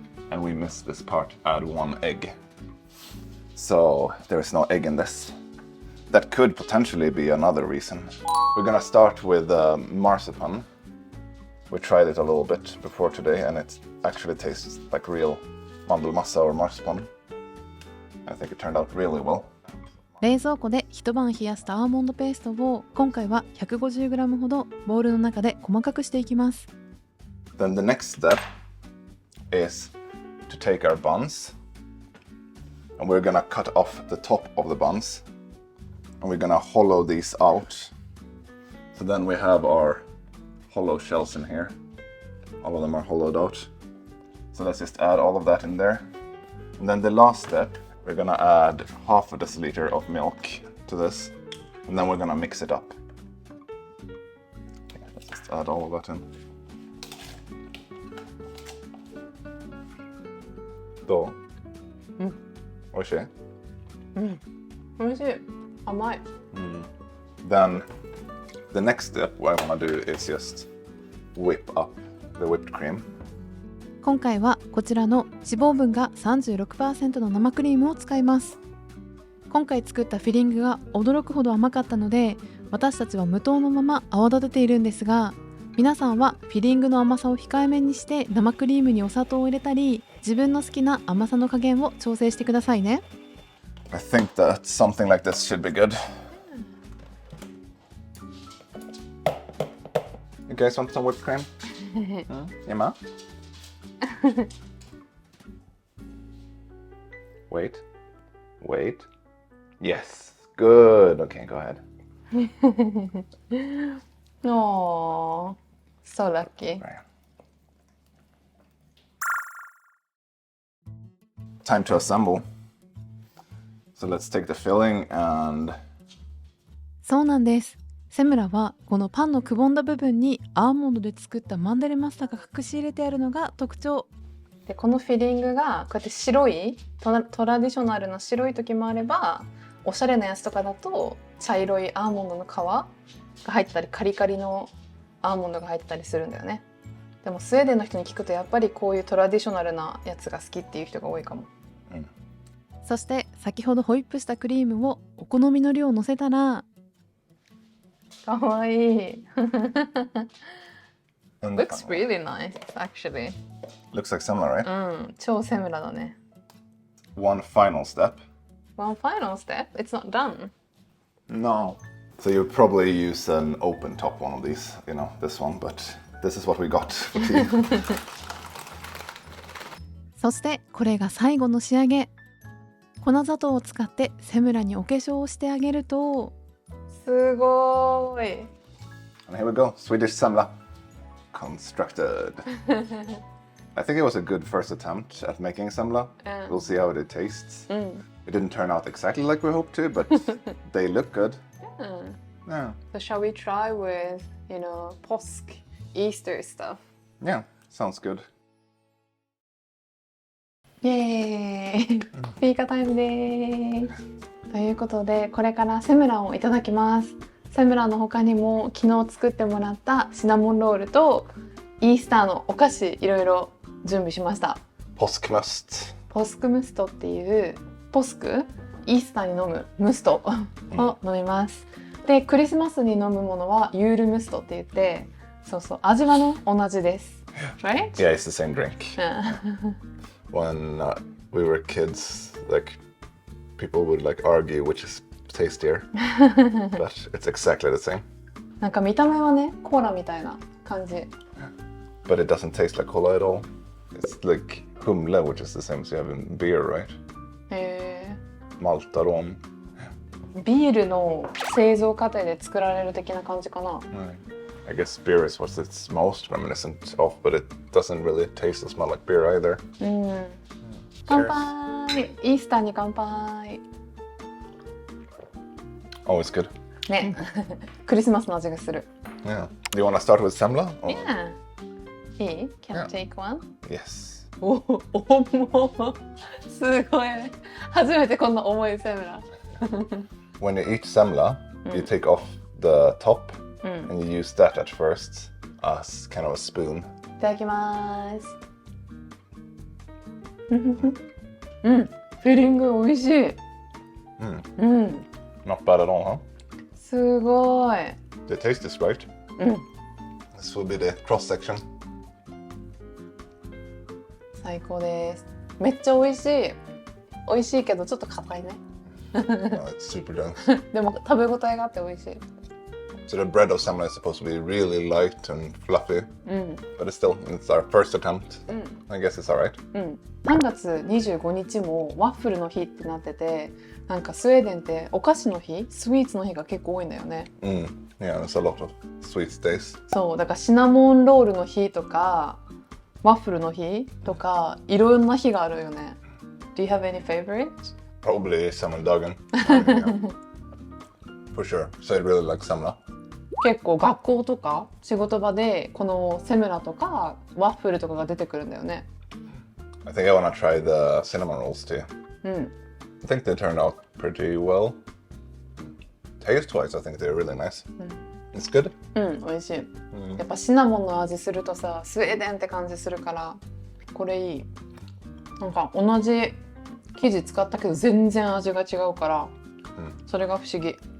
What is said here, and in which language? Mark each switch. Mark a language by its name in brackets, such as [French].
[English] And we missed this part, add 1 egg. So there is no egg in this. That could potentially be another reason. We're gonna start with marzipan. We tried it a little bit before today and it actually tastes like real mandelmassa or marzipan. I think it turned out really well. [Japanese] 冷蔵庫で一晩冷やしたアーモンドペーストを今回は 150g ほどボウルの中で細かくしていきます。 [English] Then the next step is to take our buns and we're gonna cut off the top of the buns and we're gonna hollow these out. So then we have our hollow shells in here. All of them are hollowed out. So let's just add all of that in there. And then the last step, we're gonna add half a deciliter of milk to this. And then we're gonna mix it up. Okay, let's just add all of that in. [Japanese] どう？美味しい？美味しい。甘い。 [English] Then the next step what I want to do is just whip up the whipped cream. [Japanese] 今回はこちらの脂肪分が 36% の生クリームを使います。今回作ったフィリングが驚くほど甘かったので、私たちは無糖のまま泡立てているんですが、皆さんはフィリングの甘さを控えめにして生クリームにお砂糖を入れたり、自分の好きな甘さの加減を調整してくださいね。 [English] I think that something like this should be good. You guys want some whipped cream? Emma? Wait. Yes. Good. Okay, go ahead. Oh, so lucky. Right. Time to assemble. So let's take the filling and [Japanese] そうなんです。セムラはこのパンのくぼんだ部分にアーモンドで作ったマンデレマスターが隠し入れてあるのが特徴で、このフィリングがこうやって白いトラディショナルな白い時もあれば、おしゃれなやつとかだと茶色いアーモンドの皮が入ったり、カリカリのアーモンドが入ったりするんだよね。でもスウェーデンの人に聞くとやっぱりこういうトラディショナルなやつが好きっていう人が多いかも。そして先ほどホイップしたクリームをお好みの量をのせたら、かわいい。 [English] Looks really nice, actually. looks like similar, right? [Japanese] 超セムラだね。 [English] One final step. One final step? It's not done. No. So you'll probably use an open top one of these, you know, this one, but this is what we got for tea. [Japanese] そしてこれが最後の仕上げ。粉砂糖を使ってセムラにお化粧をしてあげると、すごーい。 [English] And here we go, Swedish semla constructed. I think it was a good first attempt at making semla. We'll see how it tastes. It didn't turn out exactly like we hoped to, but they look good. Yeah. So shall we try with, you know, påsk, Easter stuff? Yeah, sounds good. [Japanese] イエーイ、フィーカタイムです。ということで、これからセムラをいただきます。セムラの他にも昨日作ってもらったシナモンロールとイースターのお菓子いろいろ準備しました。 [Swedish] Påskmust. [Japanese] ポスクムストっていうポスク、イースターに飲むムストを飲みます。で、クリスマスに飲むものはユールムストって言って、そうそう、味はね同じです。 [English] Right? Yeah, it's the same drink. When we were kids, like people would like argue which is tastier, but it's exactly the same. [Japanese] なんか見た目はねコーラみたいな感じ。 [English] But it doesn't taste like cola at all. It's like humle, which is the same as you have in beer, right? へ Malta rom. [Japanese] ー、ビールの製造過程で作られる的な感じかな。 [English] I guess beer is what it's most reminiscent of, but it doesn't really taste or smell like beer either. [Japanese] 乾杯。イースターに乾杯。 [English] Always good. [Japanese] ね、クリスマスの味がする。 [English] Yeah. Do you want to start with semla? Or? Yeah. [Japanese] いい？ [English] Can I take one? Yes. [Japanese] お重すごい。初めてこんな重いセムラ。 [English] When you eat semla, you take off the top and you use that at first as kind of a spoon. [Japanese] いただきます。フィリング美味しい。 [English] Not bad at all, huh? [Japanese] すごい。 [English] The taste is right. This will be the cross section. [Japanese] 最高です。めっちゃ美味しい。美味しいけどちょっと硬いね。 [English] No, it's super dense. [Japanese] でも食べ応えがあって美味しい。 [English] So the bread of semla is supposed to be really light and fluffy, but it's our first attempt. I guess it's alright. [Japanese] 3月25日もワッフルの日ってなってて、なんかスウェーデンってお菓子の日、スイーツの日が結構多いんだよね。 [English] Yeah, there's a lot of sweets days. [Japanese] そうだからシナモンロールの日とかワッフルの日とかいろんな日があるよね。 [English] Do you have any favorites? Probably semmeldagen. For sure. So I really like semla. [Japanese] 結構学校とか仕事場でこのセムラとかワッフルとかが出てくるんだよね。 [English] I think I want to try the cinnamon rolls too. I think they turned out pretty well. Taste-wise, I think they're really nice. It's good. [Japanese] 美味しい。やっぱシナモンの味するとさ、スウェーデンって感じするからこれいい。なんか同じ生地使ったけど全然味が違うから、それが不思議。